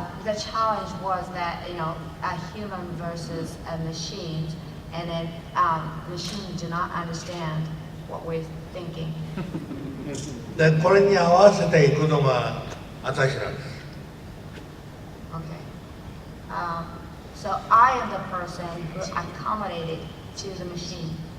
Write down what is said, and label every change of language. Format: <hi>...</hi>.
<en>The challenge was that, a human versus a machine, and then machines do not understand what we're thinking.</en> <ja>でこれに合わせていくのが私なんです。</ja> <en>Okay. So I am the person who accommodated to the machine.</en>